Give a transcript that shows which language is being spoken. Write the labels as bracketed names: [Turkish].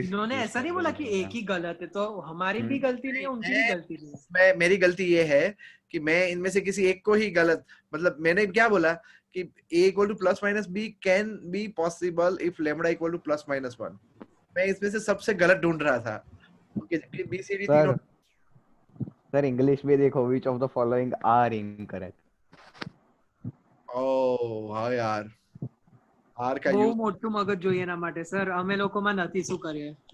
[Hindi] इन्होंने ऐसा नहीं बोला कि एक ही गलत है, तो हमारी भी गलती नहीं है, उनकी भी गलती नहीं है। मेरी गलती ये है कि मैं इनमें से किसी एक को ही गलत, मतलब मैंने क्या बोला कि [English] a equal to +-b can be possible if lambda equal to +-1। [Hindi] मैं इसमें से सबसे गलत ढूंढ रहा था क्योंकि b c d तीनों। सर इंग्लिश में देखो, [English] which of the following are incorrect? [Hindi] ओह हाँ यार, आर का [Gujarati] બહુ [Hindi] यूज। [Gujarati] મોટું મગજ જોઈએ એના માટે સર, અમે લોકોમાં નથી, શું કરીએ?